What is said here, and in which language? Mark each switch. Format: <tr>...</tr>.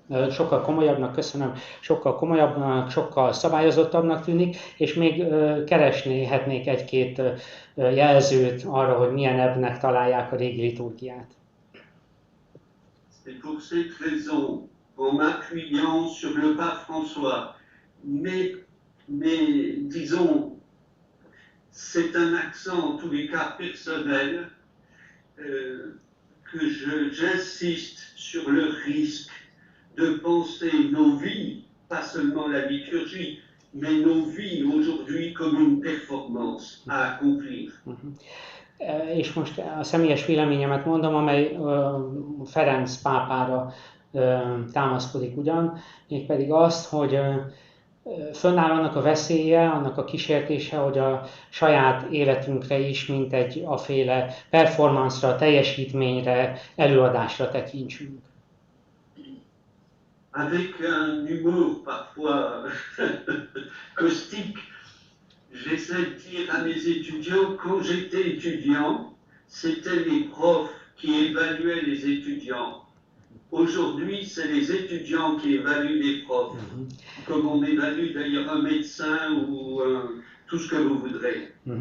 <hu>Sokkal komolyabbnak, köszönöm, sokkal komolyabbnak, sokkal szabályozottabbnak tűnik, és még keresnéhetnék egy-két jelzőt arra, hogy milyenebbnek találják a régi liturgiát.</hu> <fr>C'est pour cette raison, en m'appuyant sur le pape François, mais disons, c'est un accent en tous les cas personnel, que j'insiste sur le risque de penser nos vies, pas seulement la liturgie, mais nos vies aujourd'hui comme une performance à accomplir.</fr> <hu>És most a személyes véleményemet mondom, amely Ferenc pápára támaszkodik ugyan, mégpedig azt, hogy fönnáll annak a veszélye, annak a kísértése, hogy a saját életünkre is, mint egy aféle performance-ra, teljesítményre, előadásra tekintsünk.</hu> <fr>Avec un humour parfois caustique, j'essaie de dire à mes étudiants, quand j'étais étudiant, c'était les profs qui évaluaient les étudiants. Aujourd'hui, c'est les étudiants qui évaluent les profs, comme on évalue d'ailleurs un médecin ou tout ce que vous voudrez.</fr>